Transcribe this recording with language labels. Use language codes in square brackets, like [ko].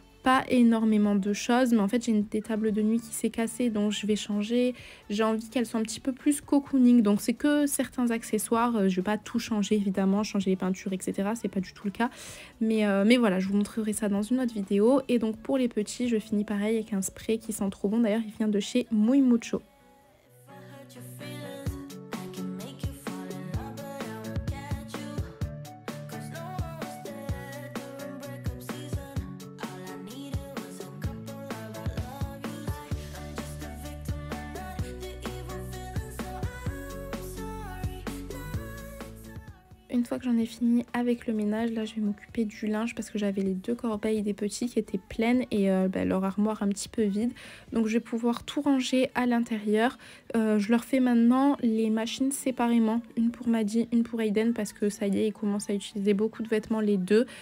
[fr] Pas énormément de choses, mais en fait j'ai des tables de nuit qui s'est cassée, donc je vais changer. J'ai envie qu'elles soient un petit peu plus cocooning, donc c'est que certains accessoires. Je vais pas tout changer évidemment, changer les peintures, etc. C'est pas du tout le cas, mais voilà, je vous montrerai ça dans une autre vidéo. Et donc pour les petits, je finis pareil avec un spray qui sent trop bon. D'ailleurs il vient de chez Muy Mucho. [en] If I hurt your feelings, I can make you fall in love, but I won't catch you. 'Cause no one was there during breakup season. All I needed was a couple of I love yous. I'm just a victim and not the evil feeling, so I'm sorry, not sorry. [fr] Une fois que j'en ai fini avec le ménage, là je vais m'occuper du linge parce que j'avais les 2 corbeilles des petits qui étaient pleines et leur armoire un petit peu vide. Donc je vais pouvoir tout ranger à l'intérieur. Je leur fais maintenant les machines séparément. Une pour Maddy, une pour Aiden, parce que ça y est, ils commencent à utiliser beaucoup de vêtements les deux.